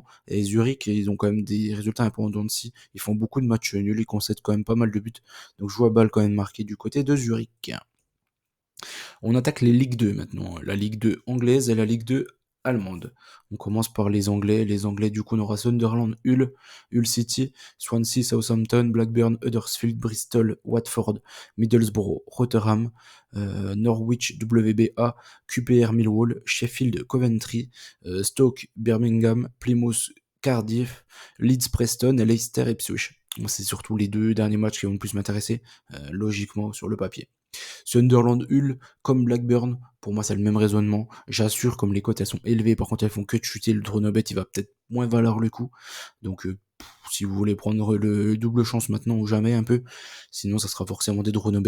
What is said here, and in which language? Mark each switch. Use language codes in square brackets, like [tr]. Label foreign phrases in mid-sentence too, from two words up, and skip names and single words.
[fr] Et Zurich, ils ont quand même des résultats importants de Ils font beaucoup de matchs nuls, ils concèdent quand même pas mal de buts. Donc je vois Bâle quand même marqué du côté de Zurich. On attaque les Ligue 2 maintenant, la Ligue 2 anglaise et la Ligue 2 allemande. On commence par les Anglais. Les Anglais, du coup, on aura Sunderland, Hull City, Swansea, Southampton, Blackburn, Huddersfield, Bristol, Watford, Middlesbrough, Rotherham, Norwich, WBA, QPR, Millwall, Sheffield, Coventry, Stoke, Birmingham, Plymouth, Cardiff, Leeds, Preston et Leicester, Ipswich. Moi, c'est surtout les deux derniers matchs qui vont le plus m'intéresser, logiquement, sur le papier. Sunderland Hull comme Blackburn, pour moi c'est le même raisonnement. J'assure comme les cotes elles sont élevées, par contre elles font que de chuter, le Dronobet il va peut-être moins valoir le coup. Donc si vous voulez prendre le double chance maintenant ou jamais un peu. Sinon, ça sera forcément des Dronobet.